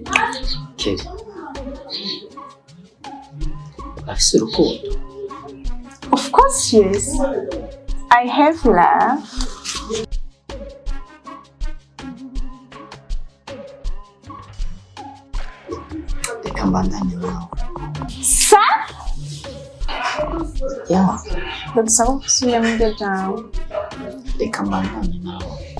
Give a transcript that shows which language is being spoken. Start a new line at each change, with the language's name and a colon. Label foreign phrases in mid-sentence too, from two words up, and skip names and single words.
Rundi: Kelly afise urukundo.
English: Of course, yes. I have love.
Rundi: Reka mbandanye nawe. Sa? Ya, Ndasaba gusubira mu byo byawe. reka mbandanye nawe.